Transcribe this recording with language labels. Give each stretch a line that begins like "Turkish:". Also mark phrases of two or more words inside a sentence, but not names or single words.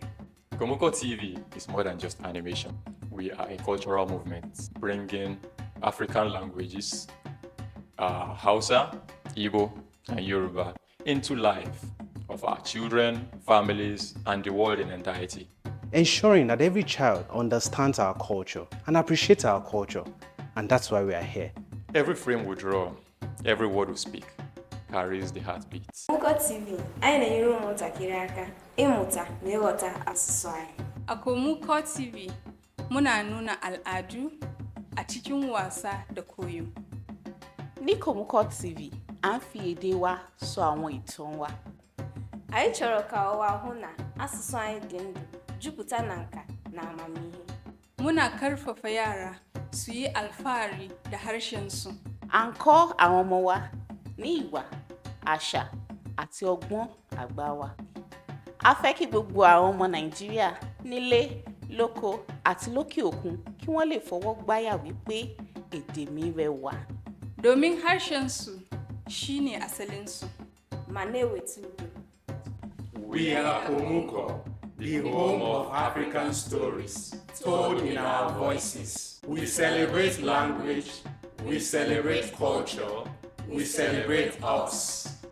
English: Komuko TV is more than just animation. We are a cultural movement bringing African languages, Hausa, Igbo, and Yoruba into life of our children, families, and the world in entirety. Ensuring that every child understands our culture and appreciates our culture, and that's why we are here. Every frame we draw, every word we speak, carries the heartbeat.
Igbo: Komuko TV, anyị na-enyere ụmụntakịrị aka ịmụta na ịghọta asụsụ anyị.
Hausa: A Komuko TV, muna nuna al'adu a cikin wasa da koyo.
Yoruba: Ní Komuko TV, à ń fi èdè wa sọ àwọn ìtàn wa.
Igbo: Anyị chọrọ ka ụwa hụ na asụsụ anyị dị ndụ, jupụta na nka na amamihe.
Hausa: Muna karfafa yara su yi alfahari da harshensu.
Yoruba: À ń kọ́ àwọn ọmọ wa ní ìwà, àṣà àti ọgbọ́n àgbà wa. A fẹ́ kí gbogbo àwọn ọmọ Nàìjíríà nílé, lóko àti lókè òkun kí wọ́n lè fọwọ́ gbáyà wípé èdè mi rẹwà.
Hausa: Domin harshensu shine asalinsu.
Igbo: Ma na-eweta udo.
English: We are Komuko, the home of African stories, told in our voices. We celebrate language, we celebrate culture, we celebrate us.